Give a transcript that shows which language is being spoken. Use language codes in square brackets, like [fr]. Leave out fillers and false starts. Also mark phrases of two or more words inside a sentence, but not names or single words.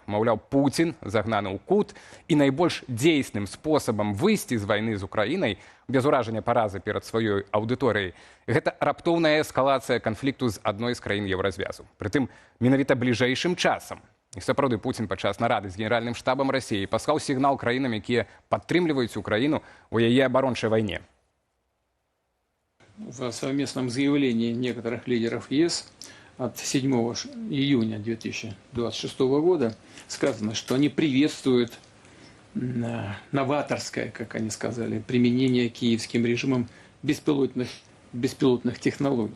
[be] Маўляў, Пуцін загнаны ў кут, і найбольш дзейсным спосабам выйсці з вайны з Украінай без уражання паразы перад сваёй аўдыторыяй гэта раптоўная эскалацыя канфлікту з адной з краін еўразвязу. Прытым менавіта бліжэйшым часам. І сапраўды Пуцін падчас нарады з генеральным штабам Расіі паслаў сігнал краінам, якія падтрымліваюць Украіну ў яе абарончай вайне. [ru] В совместном заявлении некоторых лидеров ЕС от 7 июня 2026 года сказано, что они приветствуют новаторское, как они сказали, применение киевским режимом беспилотных технологий.